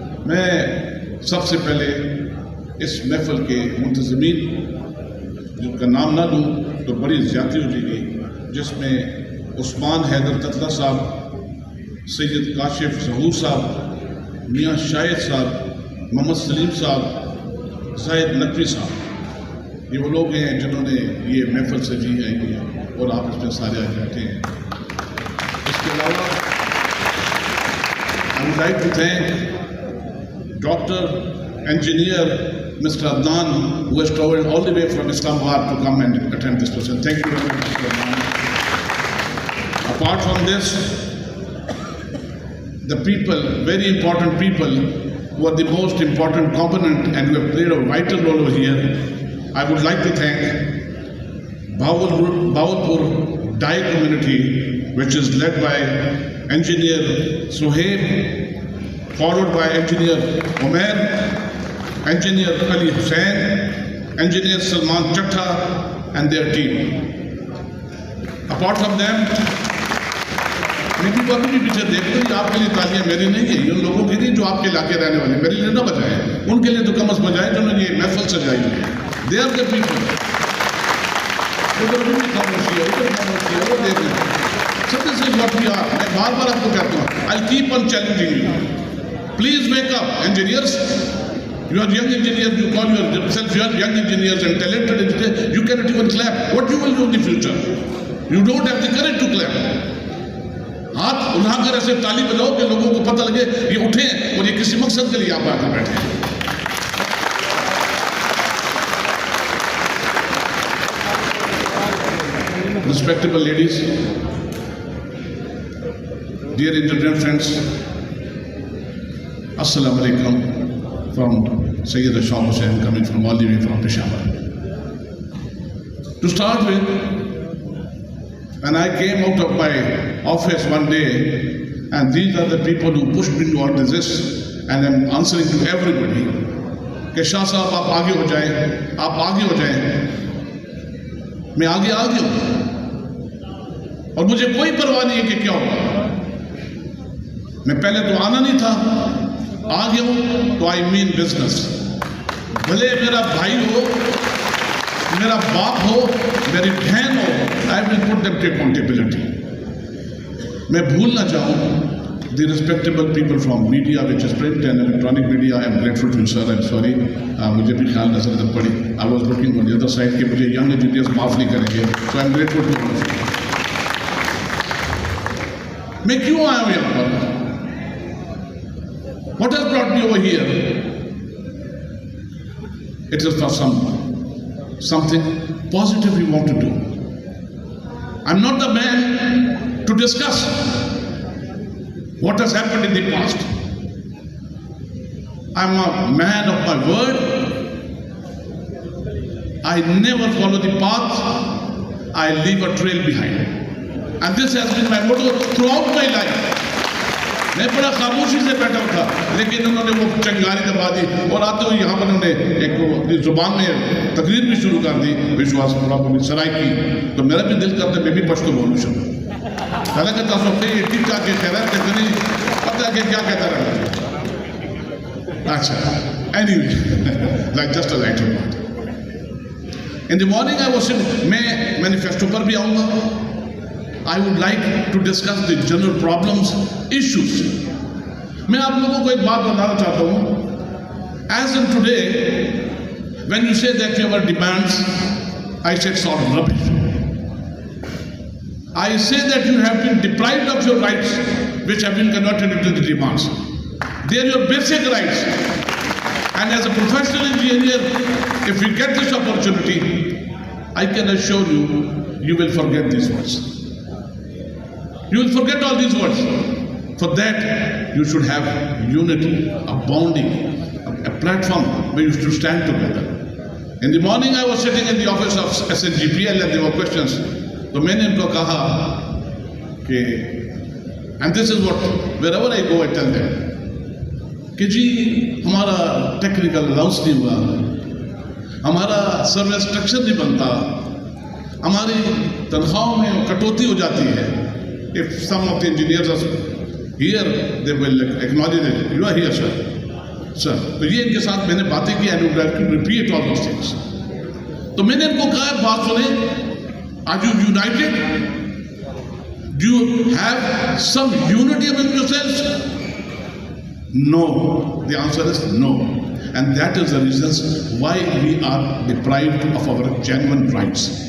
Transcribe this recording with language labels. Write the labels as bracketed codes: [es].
[hi] मैं सबसे पहले इस महफिल के मुंतज़मीन, जिनका नाम ना लूँ तो बड़ी ज़्यादती हो जाएगी, जिसमें उस्मान हैदर ततला साहब, सैयद काशिफ ज़हूर साहब, मियाँ शाहिद साहब, मोहम्मद सलीम साहब, ज़ाहिद नकवी साहब, ये वो लोग हैं जिन्होंने ये महफिल सजी है ये, और आप इसमें सारे आज बैठे हैं। इसके अलावा [en] I would like to thank doctor engineer Mr. Adnan, who has traveled all the way from Islamabad to come and attend this session. Thank you very much, Mr. Adnan. Apart from this, the people, very important people, who are the most important component and who have played a vital role over here, I would like to thank Bahawalpur Dai community, which is led by Engineer Sohaib, followed by Engineer Omer, Engineer Ali Hussain, Engineer Salman Chatta and their team. Apart from them, [hi] मेरी बात भी पीछे देखते हैं, आपके लिए तालियां मेरी नहीं है, उन लोगों की नहीं जो आपके इलाके रहने वाले, मेरे लिए ना बजाएं, उनके लिए तो कम अज़ बजाएं जिन्होंने ये महफिल सजाई है। [en] They are the people. [hi] उधर भी खामोशी है, उधर खामोशी है, वो देख लें। [en] So this is what we are. [hi] मैं बार-बार आपको कहता हूँ, [en] I'll keep on challenging you. Please wake up, engineers. You are young engineers, you call yourself young engineers and talented engineers, you cannot even clap. What you will do in the future? You don't have the courage to clap. [hi] हाथ उठाकर ऐसे ताली बजाओ कि लोगों को पता लगे ये उठे और ये किसी मकसद के लिए आप आकर बैठे हैं। [en] Respectable ladies, dear engineer friends, Assalamu alaikum. From Sayyid Asham Hussain, coming from all the way from Peshawar. To start with, when I came out of my office one day, and these are the people who pushed me towards this, and I'm answering to everybody, [hi] कि शाह साहब आप आगे हो जाएं, आप आगे हो जाएं, मैं आगे आ गया हूँ, और मुझे कोई परवाह नहीं है कि क्या होगा। मैं पहले तो आना नहीं था, आ गया हूं तो [en] I mean business. [hi] भले मेरा भाई हो, मेरा बाप हो, मेरी बहन हो, [en] I will put them to accountability. [hi] मैं भूल ना जाऊं [en] The respectable people from media which is print and electronic media. I am grateful to sir, I am sorry, [hi] मुझे भी ख्याल नजर पड़ी। [en] I was looking on the other side [hi] कि मुझे यंग इंजीनियर्स माफ नहीं करेंगे, [en] So I am grateful to. [hi] मैं क्यों आया हूं यहाँ पर? [en] What has brought me over here? It is for something positive we want to do. I'm not the man to discuss what has happened in the past. I'm a man of my word. I never follow the path. I leave a trail behind. And this has been my motto throughout my life. [hi] मैं बड़ा खामोशी से बैठा था, लेकिन उन्होंने वो चंगारी दबा दी और आते हुए यहाँ पर उन्होंने एक अपनी जुबान में तकरीर भी शुरू कर दी, विश्वास सराय की। तो मेरा भी दिल करता है मैं भी पश्तो बोलूँ शब्द। हालांकि तासुफ़ ये ठीक ठाक के खैर नहीं पता कि क्या कहता रहा। अच्छा, [en] anyway, like just a lighter note. In the morning I was saying, [hi] मैं मैनिफेस्टो पर भी आऊँगा। [en] I would like to discuss the general problems, issues. [hi] मैं आप लोगों को एक बात बताना चाहता हूँ। [en] As in today, when you say that you have demands, I said sort of rubbish. I say that you have been deprived of your rights, which have been converted into the demands. They are your basic rights. And as a professional engineer, if you get this opportunity, I can assure you, you will forget these words. You will forget all these words. For that, you should have unity, a bonding, a platform where you should stand together. In the morning, I was sitting in the office of SNGPL and there were questions. [hi] तो मैंने उनको कहा कि, [en] and this is what, wherever I go, I tell them, [hi] कि जी हमारा technical allowance नहीं हुआ, हमारा सर्विस स्ट्रक्चर नहीं बनता, हमारी तनख्वाहों में कटौती हो जाती है। [en] If some of the engineers are here, they will acknowledge it. You are here, sir. [hi] Sir, तो ये इनके साथ मैंने बातें की, [en] and I would like to repeat all those things. [hi] तो मैंने इनको कहा बात सुने, [en] are you united? Do you have some unity among yourselves? No. The answer is no. and that is the reasons why we are deprived of our genuine rights.